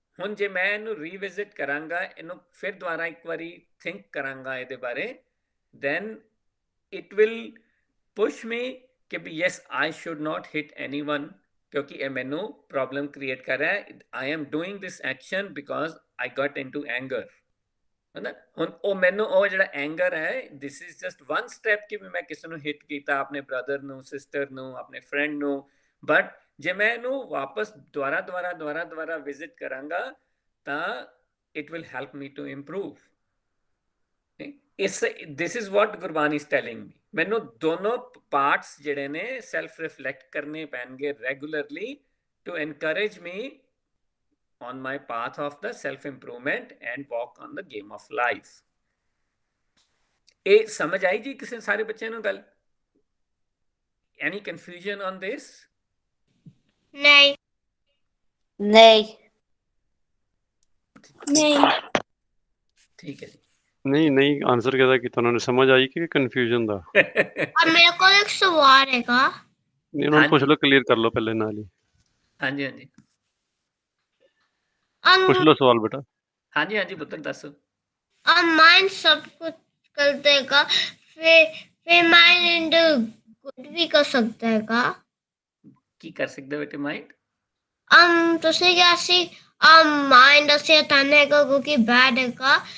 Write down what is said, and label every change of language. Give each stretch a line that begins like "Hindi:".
Punjabi: ਹੁਣ ਜੇ ਮੈਂ ਇਹਨੂੰ ਰੀਵਿਜ਼ਿਟ ਕਰਾਂਗਾ, ਇਹਨੂੰ ਫਿਰ ਦੁਬਾਰਾ ਇੱਕ ਵਾਰੀ ਥਿੰਕ ਕਰਾਂਗਾ ਇਹਦੇ ਬਾਰੇ,
English: then it will push me कि yes, I should not hit anyone,
Punjabi: क्योंकि
Hindi: ये मैंने problem create कर रहा है।
English: I am doing this action because I got into anger, है ना।
Punjabi: ਹੁਣ ਉਹ ਮੈਨੂੰ ਉਹ ਜਿਹੜਾ ਐਂਗਰ ਹੈ,
English: this is just one step
Punjabi: ਕਿ ਮੈਂ ਕਿਸੇ ਨੂੰ ਹਿੱਟ ਕੀਤਾ, ਆਪਣੇ ਬ੍ਰਦਰ ਨੂੰ, ਸਿਸਟਰ ਨੂੰ, ਆਪਣੇ ਫਰੈਂਡ ਨੂੰ। ਬਟ ਜੇ ਮੈਂ ਇਹਨੂੰ ਵਾਪਸ ਦੁਬਾਰਾ ਵਿਜ਼ਿਟ ਕਰਾਂਗਾ ਤਾਂ
English: it will help me to improve. This is what Gurbani is telling me.
Punjabi: ਮੈਨੂੰ ਦੋਨੋਂ ਪਾਰਟਸ ਜਿਹੜੇ ਨੇ ਸੈਲਫ ਰਿਫਲੈਕਟ ਕਰਨੇ ਪੈਣਗੇ regularly
English: to encourage me on my path of the self-improvement and walk on the game of life.
Punjabi: ਇਹ ਸਮਝ ਆਈ ਜੀ ਕਿਸੇ ਸਾਰੇ ਬੱਚਿਆਂ ਨੂੰ ਗੱਲ?
English: Any confusion on this?
Punjabi: ਨਹੀਂ। ਨਹੀਂ। नहीं। ਠੀਕ ਹੈ ਜੀ। ਨਹੀਂ ਆਨਸਰ ਕਿਹਦਾ ਕੀਤਾ ਉਹਨਾਂ ਨੇ, ਸਮਝ ਆਈ ਕਿ ਕਨਫਿਊਜ਼ਨ ਦਾ?
Hindi: और मेरे को एक सवाल हैगा।
Punjabi: ਨਹੀਂ ਉਹਨਾਂ ਨੂੰ ਪੁੱਛ ਲਓ, ਕਲੀਅਰ ਕਰ ਲਓ ਪਹਿਲੇ ਨਾਲ ਹੀ। ਹਾਂਜੀ ਹਾਂਜੀ ਪੁੱਛ ਲਓ ਸਵਾਲ ਬੇਟਾ। ਹਾਂਜੀ ਹਾਂਜੀ ਪੁੱਤਰ ਦੱਸੋ।
Hindi: माइंड सब कुछ कर देगा, फिर माइंड गुड भी कर सकता हैगा।
Punjabi: ਕੀ ਕਰ ਸਕਦਾ ਬੇਟੇ ਮਾਈਂਡ? ਤੁਸੀਂ ਕਿਹਾ ਸੀ ਮਾइंड ਅਸੀਂ ਹਟਾਣਾ ਹੈਗਾ ਕਿਉਂਕਿ ਬੈਡ ਹੈਗਾ।